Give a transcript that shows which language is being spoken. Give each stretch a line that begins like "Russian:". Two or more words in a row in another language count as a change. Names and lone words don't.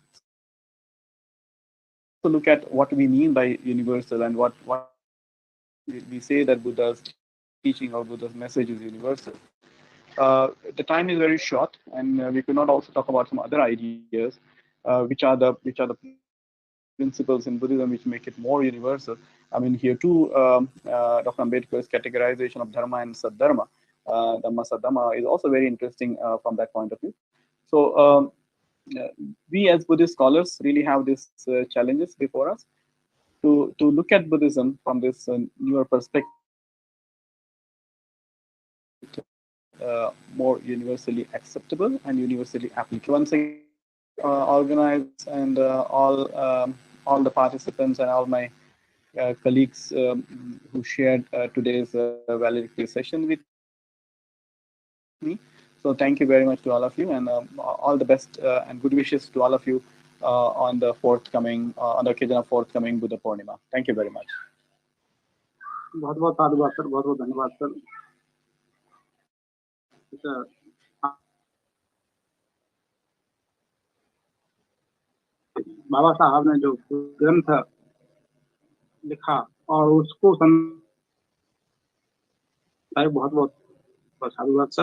English: So look at what we mean by universal, and what we say that Buddha's teaching or Buddha's message is universal. The time is very short, and we could not also talk about some other ideas, which are the principles in Buddhism which make it more universal. I mean, here too, Dr. Ambedkar's categorization of dharma and sadharma,
Pali: dhamma sadhamma,
English: is also very interesting from that point of view. So we as Buddhist scholars really have these challenges before us to look at Buddhism from this newer perspective, more universally acceptable and universally applicable. Once again, organized and all the participants and all my colleagues who shared today's valedictory session with me. So thank you very much to all of you, and all the best and good wishes to all of you on the occasion of forthcoming Buddha Purnima. Thank you very much.
Hindi: बहुत बहुत साधुवाद सर, बहुत बहुत धन्यवाद सर। बाबा साहब ने जो ग्रंथ लिखा और उसको बहुत बहुत साधुवाद सर।